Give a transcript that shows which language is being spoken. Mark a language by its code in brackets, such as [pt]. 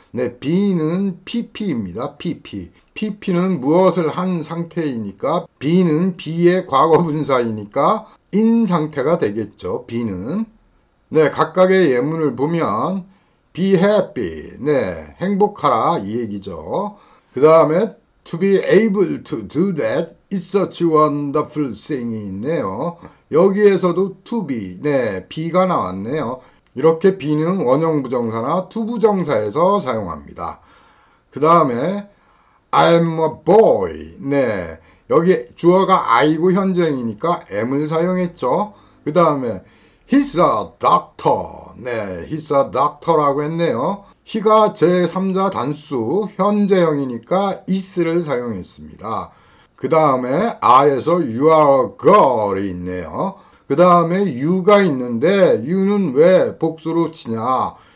[ko] 네, be는 pp입니다. pp는 무엇을 한 상태이니까 be는 be의 과거 분사이니까 in 상태가 되겠죠. be는. 네, 각각의 예문을 보면 [en] be happy. [ko] 네, 행복하라 이 얘기죠. 그 다음에 [en] to be able to do that is such a wonderful thing [ko] 이 있네요. 여기에서도 to be, 네, be가 나왔네요. 이렇게 be는 원형 부정사나 투부정사에서 사용합니다. [en] 그 다음에 I'm a boy. [ko] 네, 여기 주어가 I고 현재이니까 am을 사용했죠. [en] 그 다음에 He's a doctor. [ko] 네, [en] he's a doctor [ko] 라고 했네요. he가 제3자 단수 현재형이니까 is를 사용했습니다. 그 다음에 I에서 [en] you are a girl [ko] 이 있네요. 그 다음에 you가 있는데 you는 왜 복수로 치냐.